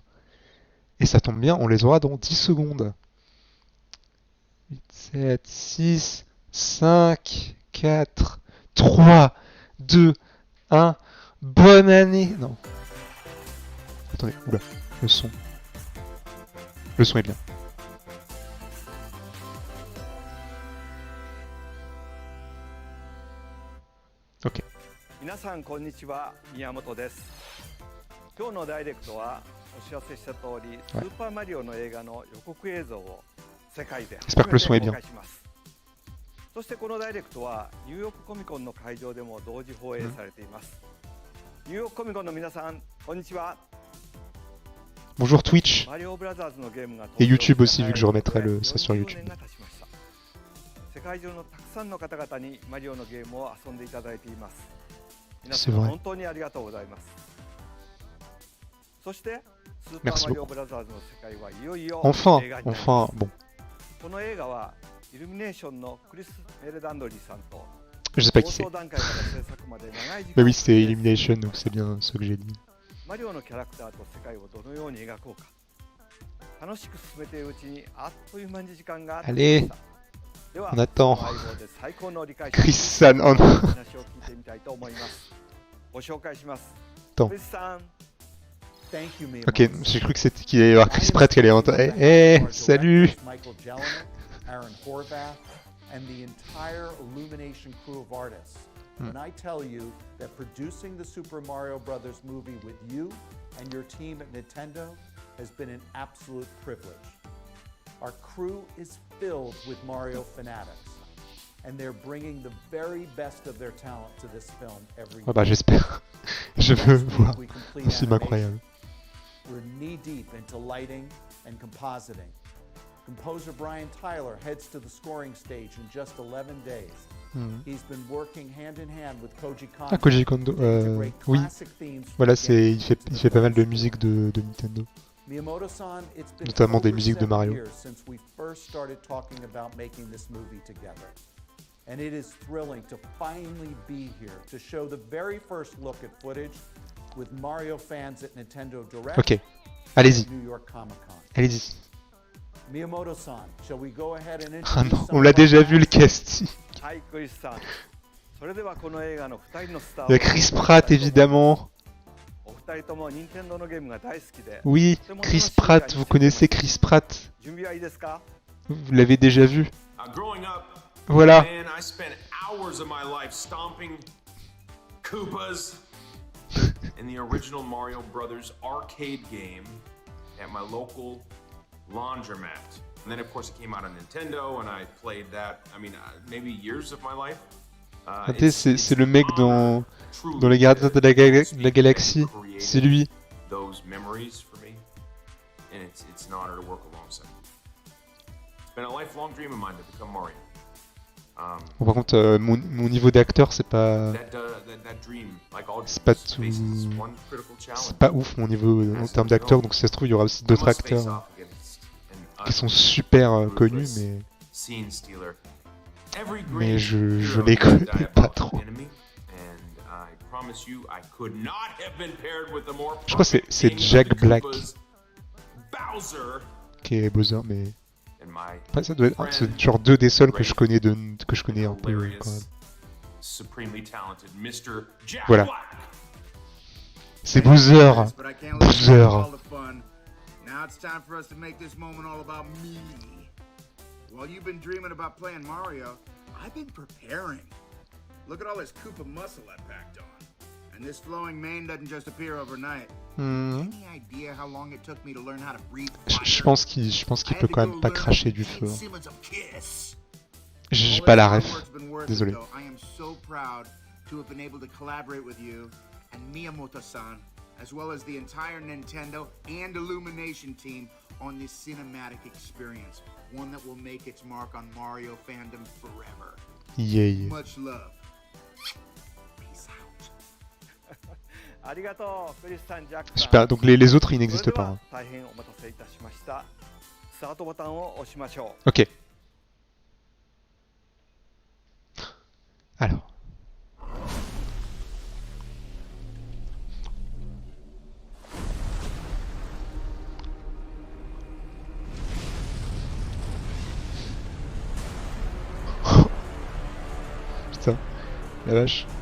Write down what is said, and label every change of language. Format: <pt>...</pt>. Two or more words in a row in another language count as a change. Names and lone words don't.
<fr>Et ça tombe bien, on les aura dans 10 secondes. 8, 7, 6, 5, 4, 3, 2, 1. Bonne année. Non. Attendez, oula, le son. Le son est bien. Ok.</fr> <ja>皆さんこんにちは、宮本です。今日のダイレクトはお知らせした通り、スーパーマリオの映画の予告映像を世界で初めて公開します。そしてこのダイレクトはニューヨークコミコンの会場でも同時放映されています。ニューヨークコミコンの皆さん、こんにちは。</ja> <fr>Bonjour Twitch et YouTube aussi vu que je remettrai ça sur YouTube.</fr> <ja>世界中のたくさんの方々にマリオのゲームを遊んでいただいています。皆</ja> <fr>C'est</fr> <ja>さん</ja> <fr>vrai.</fr> <ja>本当にありがとうございます。そしてスーパーマリオブラザーズの世界はいよいよ映画になります。</ja> <fr>Enfin, bon.</fr> <ja>この映画はイルミネーションのクリス・メルダンドリーさんと</ja> <fr>Je sais pas qui c'est.</fr> <ja>放送段階から制作まで長い時間</ja> <fr>Mais oui, c'est Illumination, donc c'est bien ce que j'ai dit.</fr> <ja>マリオのキャラクターと世界をどのように描こうか楽しく進めているうちにあっという間に時間が経ちました。では</ja> <fr>On attend.</fr> <ja>その相棒で最高の理解者</ja> <fr>Chris-san, oh non.</fr> <ja>話を聞いてみたいと思います。ご紹介します。</ja> <fr>Attends.</fr> <ja>クリスさん。</ja> <fr>Ok, j'ai cru que c'était qu'il allait y avoir Chris Pratt qui allait entrer. Eh, salut!</fr> <en>Michael Jelena, Aaron Horvath, and the entire Illumination crew of artists. When I tell you that producing the Super Mario Brothers movie with you and your team at Nintendo has been an absolute privilege. Our crew is filled with Mario fanatics, and they're bringing the very best of their talent to this film every</en> <fr>Ah bah j'espère. Je veux voir un film incroyable.</fr> <en>We're knee-deep into lighting and compositing. Composer Brian Tyler heads to the scoring stage in just 11 days. He's been working hand in hand with Koji Kondo.</en> <fr>Ah, Koji Kondo, oui. Voilà, il fait pas mal de musique de Nintendo.</fr> <en>Miyamoto-san, it's been</en> <fr>Notamment des</fr> <en>over</en> <fr>musiques de</fr> <en>7</en> <fr>Mario.</fr> <en>years since we first started talking about making this movie together. And it is thrilling to finally be here to show the very first look at footage with Mario fans at Nintendo Direct.</en> <fr>Ok, allez-y. New York Comic Con. Allez-y.</fr> <en>Miyamoto-san, shall we go ahead and</en> <fr>Ah</fr> <en>introduce</en> <fr>non,</fr> <en>some</en> <fr>on l'a</fr> <en>of our</en> <fr>déjà vu le</fr> <en>cast?</en> <fr>casting.</fr> <ja>はいクリスさん。それではこの映画の2人のスターを</ja> <fr>Il y a Chris Pratt évidemment.</fr> <ja>お二人とも任天堂のゲームが大好きで</ja> <fr>Oui, Chris Pratt, vous connaissez Chris Pratt.</fr> <ja>準備はいいですか</ja> <fr>Vous l'avez déjà vu.</fr> <en>Growing up,</en> <fr>Voilà.</fr> <en>man, I spent hours of my life stomping Koopas in the original Mario Brothers arcade game at my local laundromat. And then, of course, it came out on Nintendo, and I played that, I mean, maybe years of my life.</en> <fr>Attendez, c'est le mec dans les Gardiens de la Galaxie. C'est lui.</fr> <en>Those memories for me, and it's an honor to work alongside. It's been a lifelong dream of mine to become Mario.</en> <fr>Bon, par contre, mon niveau d'acteur, c'est pas... C'est pas tout... C'est pas ouf mon niveau en termes d'acteur, donc si ça se trouve, il y aura aussi d'autres acteurs qui sont super connus, mais je les connais pas trop. Je crois que c'est Jack Black qui est Bowser, mais après, ça doit être c'est genre deux des seuls que je connais que je connais un peu quand même. Voilà. C'est Bowser. Bowser.</fr> <en>Now it's time for us to make this moment all about me. While you've been dreaming about playing Mario, I've been preparing. Look at all this Koopa muscle I packed on. And this flowing mane doesn't just appear overnight. Any idea how long it took me to learn how to breathe fire?</en> <fr>Je pense qu'il peut quand même pas cracher du feu. J'ai pas la ref. Désolé.</fr> <en>I am so proud to have been able to collaborate with you and Miyamoto-san, as well as the entire Nintendo and Illumination team on this cinematic experience, one that will make its mark on Mario fandom forever. Yeah. Much love. Peace out.</en> <fr>Super, donc les autres ils n'existent pas. Hein. Ok. Alors. Putain, la vache.</fr>